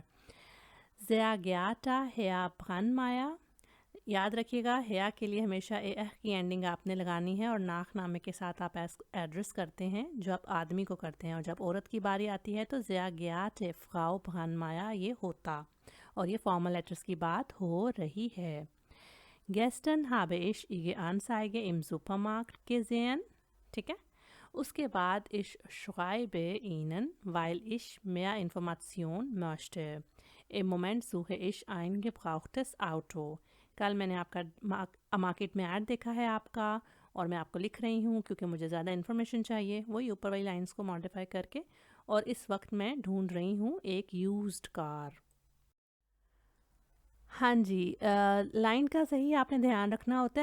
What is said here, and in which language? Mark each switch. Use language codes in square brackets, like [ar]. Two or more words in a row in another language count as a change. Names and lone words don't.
[de] Sehr geehrter Herr Brandmeier, [hi] याद रखिएगा हेया के लिए हमेशा एह की एंडिंग आपने लगानी है और नाम के साथ आप एड्रेस करते हैं जो आप आदमी को करते हैं, और जब औरत की बारी आती है तो [de] Sehr geehrte Frau Brandmeier [hi] ये होता, और ये [en] formal letters [hi] की बात हो रही है। [de] Gestern habe ich Ihre Anzeige im Supermarkt gesehen। [hi] ठीक है, उसके बाद [de] ich schreibe Ihnen, weil ich mehr Information möchte। Im Moment suche ich ein gebrauchtes Auto. [hi] कल मैंने आपका मार्केट में ऐड देखा है आपका, और मैं आपको लिख रही हूँ क्योंकि मुझे ज़्यादा इन्फॉर्मेशन चाहिए, वही ऊपर वाली लाइंस को मॉडिफाई करके। और इस वक्त मैं ढूंढ रही हूँ एक [en] used car. [hi] हाँ जी, लाइन का सही आपने ध्यान रखना होता है।